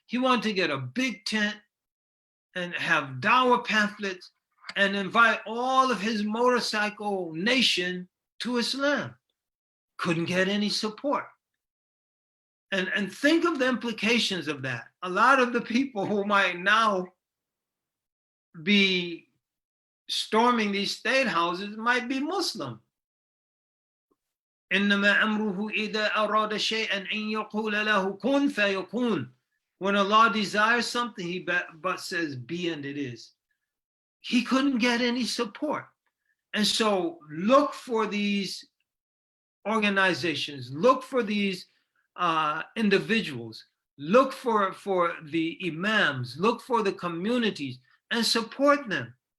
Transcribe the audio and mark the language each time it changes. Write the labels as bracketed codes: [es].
[en] He wanted to get a big tent and have dawah pamphlets and invite all of his motorcycle nation to Islam. Couldn't get any support. And think of the implications of that. A lot of the people who might now be storming these state houses might be Muslim. [ar] إنما أمره إذا أراد شيئا أن يقول له كن فيكون. [en] When Allah desires something, he but says be, and it is. He couldn't get any support. And so look for these organizations, look for these individuals, look for the imams, look for the communities, and support them.